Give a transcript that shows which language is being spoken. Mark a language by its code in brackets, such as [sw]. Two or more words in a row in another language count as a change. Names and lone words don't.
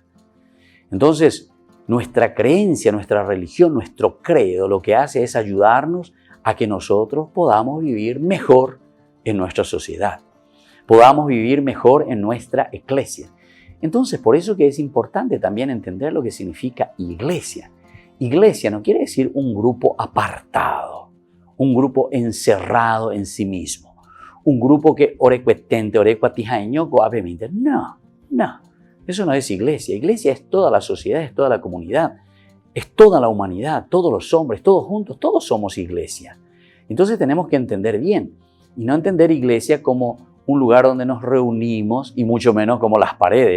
[es] Entonces, nuestra creencia, nuestra religión, nuestro credo, lo que hace es ayudarnos a que nosotros podamos vivir mejor en nuestra sociedad, podamos vivir mejor en nuestra iglesia. Entonces, por eso que es importante también entender lo que significa iglesia. Iglesia no quiere decir un grupo apartado, un grupo encerrado en sí mismo, un grupo que orecuetente, orecuatijaño, coavemente. No, eso no es iglesia. Iglesia es toda la sociedad, es toda la comunidad, es toda la humanidad, todos los hombres, todos juntos, todos somos iglesia. Entonces tenemos que entender bien y no entender iglesia como un lugar donde nos reunimos y mucho menos como las paredes.